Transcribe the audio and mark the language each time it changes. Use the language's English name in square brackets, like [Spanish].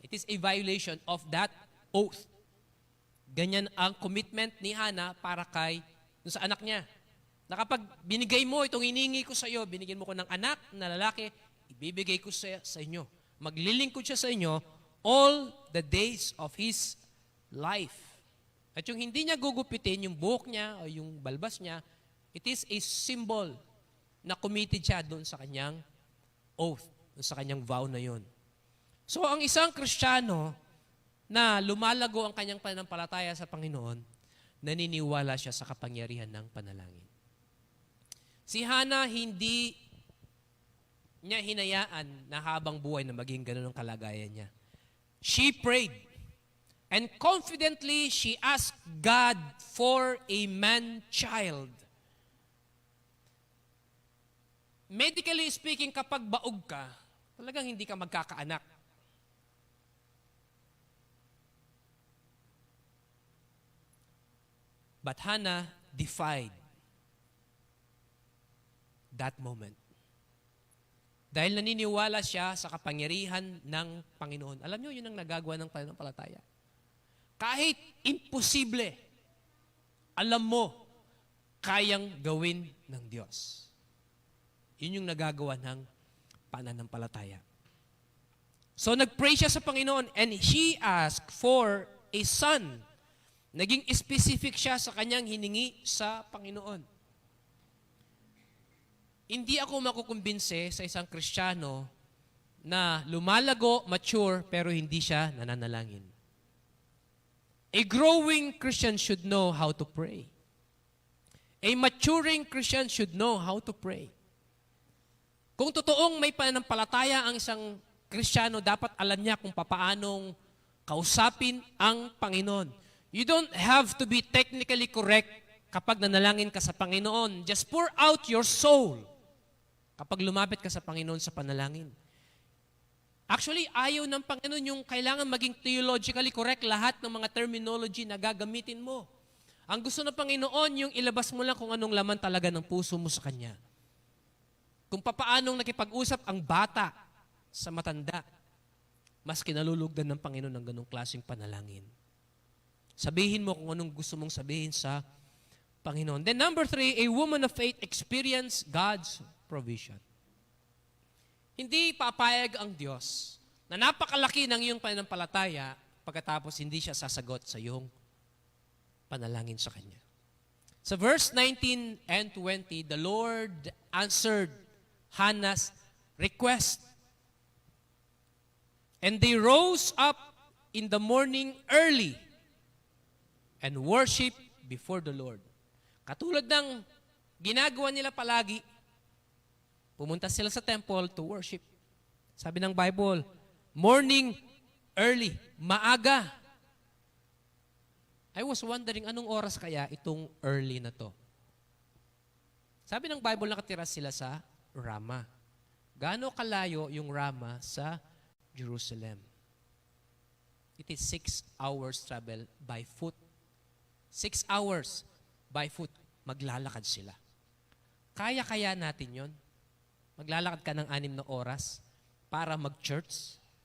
[English] It is a violation of that oath. [Filipino] Ganyan ang commitment ni Hannah para sa anak niya. Na kapag binigay mo itong hiningi ko sa iyo, binigyan mo ko ng anak na lalaki, ibibigay ko sa inyo. Maglilingkod siya sa inyo [English] all the days of his life. [Filipino] At yung hindi niya gugupitin, yung buhok niya o yung balbas niya, [English] it is a symbol [Filipino] na committed siya doon sa kanyang oath, doon sa kanyang vow na yun. So ang isang Kristiyano na lumalago ang kanyang pananampalataya sa Panginoon, naniniwala siya sa kapangyarihan ng panalangin. Si Hannah, hindi niya hinayaan na habang buhay na maging ganun ang kalagayan niya. [English] She prayed, and confidently she asked God for a man-child. Medically speaking, [Filipino] kapag baog ka, talagang hindi ka magkakaanak. [English] But Hannah defied that moment. [Filipino] Dahil naniniwala siya sa kapangyarihan ng Panginoon. Alam niyo, yun ang nagagawa ng pananampalataya. Kahit imposible, alam mo, kayang gawin ng Diyos. Yun yung nagagawa ng pananampalataya. So nag-pray siya sa Panginoon [English] and she asked for a son. [Filipino] Naging specific siya sa kanyang hiningi sa Panginoon. Hindi ako makukumbinse sa isang Kristiyano na lumalago, mature, pero hindi siya nananalangin. [English] A growing Christian should know how to pray. A maturing Christian should know how to pray. [Filipino] Kung totoong may pananampalataya ang isang Kristiyano, dapat alam niya kung papaanong kausapin ang Panginoon. [English] You don't have to be technically correct [Filipino] kapag nanalangin ka sa Panginoon. [English] Just pour out your soul [Filipino] kapag lumapit ka sa Panginoon sa panalangin. Actually, ayaw ng Panginoon yung kailangan maging [English] theologically correct [Filipino] lahat ng mga terminology na gagamitin mo. Ang gusto ng Panginoon, yung ilabas mo lang kung anong laman talaga ng puso mo sa Kanya. Kung papaanong nakipag-usap ang bata sa matanda, mas kinalulugdan ng Panginoon ng ganong klaseng panalangin. Sabihin mo kung anong gusto mong sabihin sa Panginoon. [English] Then number 3, a woman of faith experienced God's provision. [Filipino] Hindi papayag ang Diyos na napakalaki ng iyong pananampalataya pagkatapos hindi siya sasagot sa iyong panalangin sa Kanya. [English] Sa verse 19 and 20, the Lord answered Hannah's request. And they rose up in the morning early and worship before the Lord. [Filipino] Katulad ng ginagawa nila palagi, pumunta sila sa temple [English] to worship. [Filipino] Sabi ng Bible, morning, early, maaga. [English] I was wondering, [Filipino] anong oras kaya itong early na to? Sabi ng Bible, nakatira sila sa Ramah. Gaano kalayo yung Ramah sa Jerusalem? [English] It is 6 hours travel by foot. 6 hours by foot, [Filipino] maglalakad sila. Kaya natin yon? Maglalakad ka ng 6 na oras para mag-church?